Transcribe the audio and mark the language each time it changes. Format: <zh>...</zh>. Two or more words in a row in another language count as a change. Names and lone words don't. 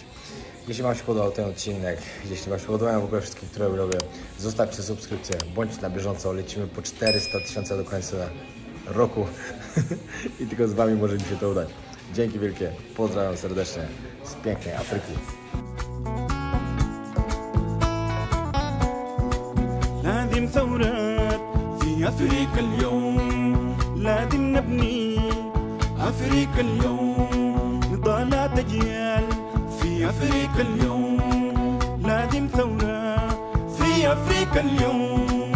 <pl>Jeśli wam się podobał ten odcinek, jeśli wam się podobają w ogóle wszystkie, które robię, zostawcie subskrypcję, bądźcie na bieżąco. Lecimy po 400 000 do końca roku i tylko z wami może mi się to udać. Dzięki wielkie, pozdrawiam serdecznie z pięknej Afryki.</pl> <ar>لازم ثورات في أفريقيا اليوم لازم نبني أفريقيا اليوم نضالات أجيال في أفريقيا اليوم لازم ثورة في أفريقيا اليوم.</ar>